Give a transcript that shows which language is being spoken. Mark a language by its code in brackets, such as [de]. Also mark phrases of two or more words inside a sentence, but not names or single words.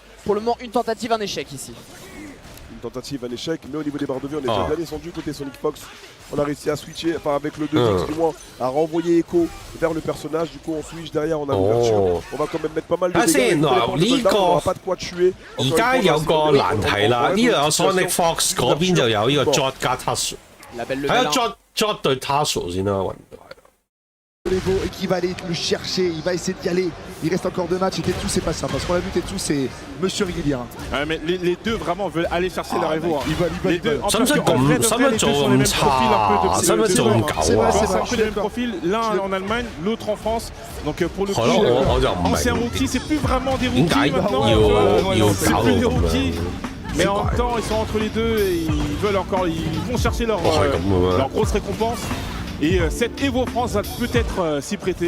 [fr] Pour le moment une tentative, un échec ici. Une tentative, un échec, mais au niveau des barres de vie on est déjà bien descendu côté Sonic Fox. On a réussi à switcher, enfin avec le 2X du moins, à renvoyer Echo vers le personnage. Du coup on switch derrière, on a l'ouverture. On va quand même mettre pas mal de dégâts. On n'aura pas de quoi tuer. [yue] 而家有個難題啦，呢度有 Sonic Fox， 嗰邊就有呢個 Jot 加 Tasso。睇下 Jot 對 Tasso 先啦，揾唔到。 [fr] Evo et qui va aller le chercher, il va essayer d'y aller. Il reste encore 2 matchs et Tetsu c'est pas ça parce qu'on l'a vu, Tetsu c'est monsieur régulier. Mais les deux vraiment veulent aller chercher leur Evo. Ils veulent. [yue] 使唔使做咁差？使唔使做咁狗啊？ [fr] c'est un peu le même profil, l'un en Allemagne, l'autre en France. Donc pour le coup, ancien rookie, c'est plus vraiment des rookies maintenant. C'est plus des rookies. Mais en même temps, ils sont entre les deux et ils vont chercher leur grosse récompense. Et cette EVO France va peut-être s'y prêter.